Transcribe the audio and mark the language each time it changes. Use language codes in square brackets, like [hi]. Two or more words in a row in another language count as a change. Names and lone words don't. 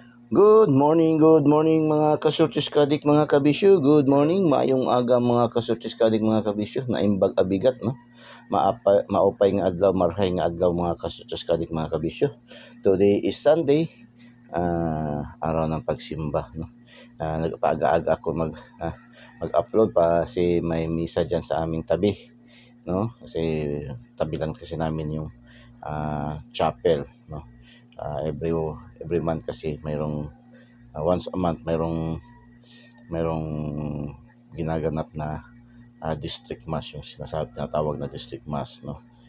[en] Good morning [tl] mga kasurtis kadik mga kabisyo. [en] Good morning, [ceb] maayong aga [tl] mga kasurtis kadik mga kabisyo. [ilo] Naimbag abigat no. [war] Maupay nga adlaw, [bik] marhay nga adlaw [war] mga kasurtis kadik mga kabisyo. [en] Today is Sunday, [tl] araw ng pagsimba no. Nagpaaga-aga ako mag-upload pa kasi may misa diyan sa aming tabi no. Kasi tabi lang kasi namin yung chapel no. [en] Every month [tl] kasi mayroong [en] once a month [tl] mayroong ginaganap na [en] district mass, [tl] yung tinatawag na [en] district mass [tl] no.